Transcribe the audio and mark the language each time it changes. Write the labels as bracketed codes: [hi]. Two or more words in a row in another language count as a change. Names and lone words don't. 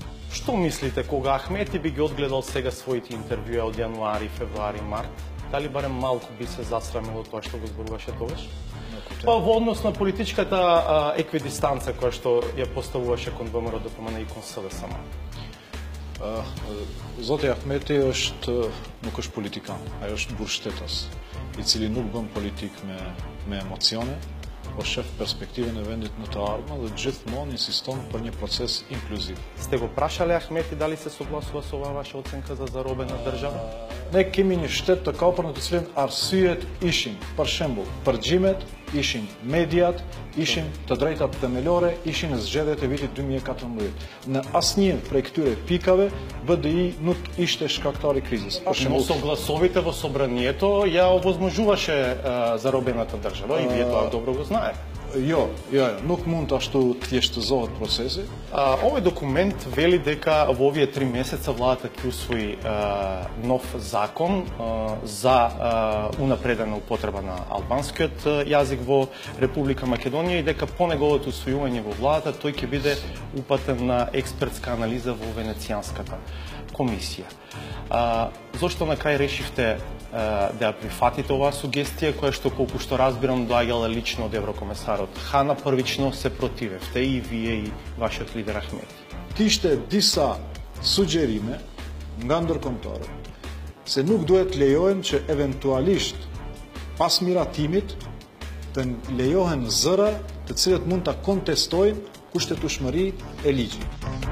[mk] Што мислите кога Ахмети би ги одгледал сега своите интервјуа од јануари, февруари, март? Дали барем малку би се засрамило тоа што го зборуваше тогаш? Па во однос на политичката еквидистанца која што ја поставуваше кон ВМРО ДПМН и кон СДСМ. [sq] Зоти Ахмети nuk është politikan, ajo është burgshtetas, I cili nuk bën politik me emocione, po shef perspektiven e vendit në të ardhmen dhe gjithmonë insiston për një proces inkluziv. [mk] Сте го прашале Ахмети дали се согласува со оваа ваша оценка за заробена држава? [sq] Ne kemi një shtet të kapur në të cilin arsyet ishin, për shembull, përgjimet, ishin mediat, ishin të drejtat themelore, ishin zgjedhjet e vitit 2014. Në asnjë prej këtyre pikave BDI nuk ishte shkaktari I krizës. [mk] Но согласовите во собранието ја овозможуваше заробената држава и вие тоа добро го знаете. [sq] Jo, nuk mund ashtu të thjeshtëzohet procesi. [mk] Овој документ вели дека во овие 3 месеца владата ќе усвои нов закон за унапредена употреба на албанскиот јазик во Република Македонија и дека по неговото усвојување во владата тој ќе биде упатен на експертска анализа во Венецијанската комисија. Зошто на крај решивте да ја прифатите оваа сугестија која што колку што разбирам доаѓала лично од еврокомесарот Хана, првично се противевте и вие и вашиот лидер Ахмети. [sq] Kishte disa sugjerime nga ndërkombëtarët se nuk duhet lejohen që eventualisht pas miratimit të lejohen zëra të cilët mund ta kontestojnë kushtetueshmërinë e ligjit.